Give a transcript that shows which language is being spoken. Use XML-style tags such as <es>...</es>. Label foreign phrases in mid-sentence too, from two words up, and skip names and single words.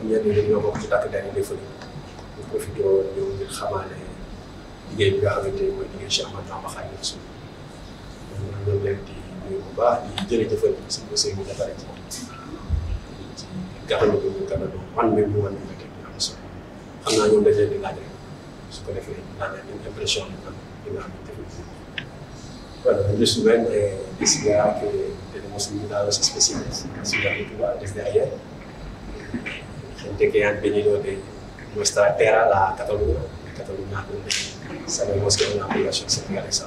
<wo>ñenn ñi dañoo bokk ci takk der yi defal ñu profité woon ñëw ngir xamaale liggéey bi nga xamante ni mooy liggéey Cheikh Ahmadou Bamba Khadimu Rasuul ñoo leen di nuyu bu baax di jërëjëfal si monsieur bi defaree ci gàttal bi ñu gàttal man mi mu wan ñu nekk di am solo xam naa ñoom dañ leen di laaj rek su ko defee laaj</wo> <fr>une impression</fr> <wo>di nga xamante ni</wo> <es>bueno, yo estuve en Lisboa, que tenemos invitados especiales en la ciudad de Cuba desde ayer. Gente que han venido de nuestra tierra, la Cataluña, donde sabemos que hay una población senegalesa.</es>